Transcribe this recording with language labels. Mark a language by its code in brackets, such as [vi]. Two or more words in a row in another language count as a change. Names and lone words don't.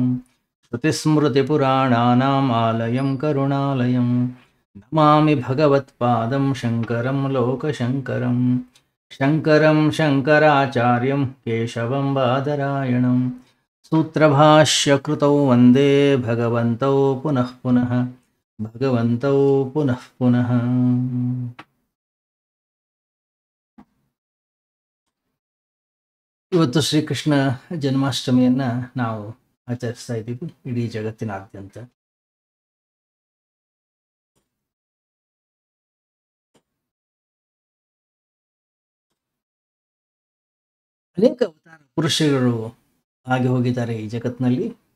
[sa] श्रुतिस्मृतिपुराणानाम् आलयं करुणालयं नमामि भगवत्पादं शङ्करं लोकशङ्करं। शङ्करं शङ्कराचार्यं केशवं बादरायणं सूत्रभाष्यकृतौ वन्दे भगवन्तौ पुनः पुनः ಭಗವಂತೌ ಪುನಃ ಪುನಃ. [kn] ಇವತ್ತು ಶ್ರೀಕೃಷ್ಣ ಜನ್ಮಾಷ್ಟಮಿಯನ್ನ ನಾವು ಆಚರಿಸ್ತಾ ಇದ್ದೀವಿ ಇಡೀ ಜಗತ್ತಿನಾದ್ಯಂತ. ಅನೇಕ ಅವತಾರ ಪುರುಷರು ಆಗಿ ಹೋಗಿದ್ದಾರೆ ಈ ಜಗತ್ತಿನಲ್ಲಿ.